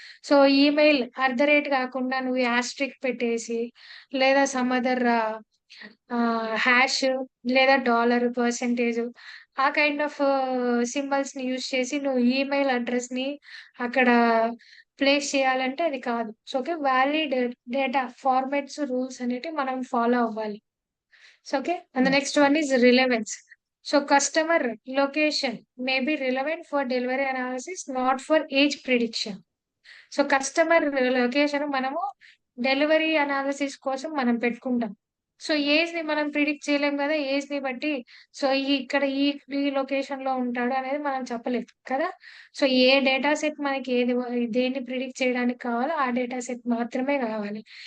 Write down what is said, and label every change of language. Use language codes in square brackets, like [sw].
[te] So email కాకుండా నువ్వు asterisk పెట్టేసి లేదా [en] some other hash [te] లేదా $, ఆ [en] kind of symbols [te] ని యూజ్ చేసి నువ్వు ఈమెయిల్ అడ్రస్ ని అక్కడ ప్లేస్ చేయాలంటే అది కాదు. So okay, valid data formats, rules అనేవి మనం ఫాలో అవ్వాలి. [en] So okay, and the hmm. next one is relevance. So customer location may be relevant for delivery analysis, not for age prediction. [te] So customer location మనము delivery analysis కోసం మనం పెట్టుకుంటాం. So age ని మనం ప్రిడిక్ట్ చేయలేం కదా, ఏజ్ ని బట్టి సో ఇక్కడ ఈ లొకేషన్ లో ఉంటాడు అనేది మనం చెప్పలేం కదా. సో ఏ డేటా సెట్ మనకి దేన్ని ప్రిడిక్ట్ చేయడానికి కావాలో ఆ డేటా సెట్ మాత్రమే కావాలి.